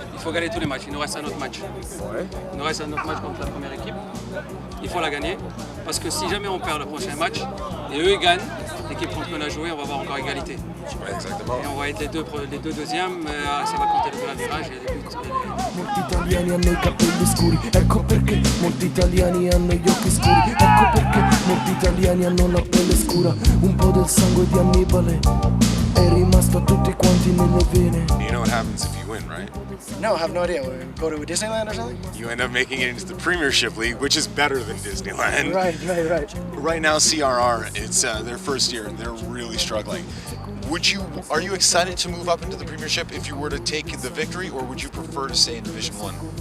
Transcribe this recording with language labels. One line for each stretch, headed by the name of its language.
French: Il faut gagner tous les matchs, il nous reste un autre match. Ouais. Il nous reste un autre match contre la première équipe. Il faut la gagner, parce que si jamais on perd le prochain match, et eux ils gagnent, l'équipe contre qu'on a joué, on va avoir encore égalité. Ouais, exactement. Et on va être les deux deuxièmes, ça va compter le goal à virage et les buts.
Italian: Molti italiani hanno i capelli scuri, ecco perché molti italiani hanno gli occhi scuri, ecco perché molti italiani hanno la pelle scura, un po' del sangue di Annibale è rimasto a tutti quanti nelle vene.
English: You know what happens if you win, right? No, I have no idea. We go to Disneyland or something? You end up making it into the Premiership League, which is better than Disneyland. Right. Right now, CRR, it's their first year, and they're really struggling. Are you excited to move up into the Premiership if you were to take the victory, or would you prefer to stay in Division 1?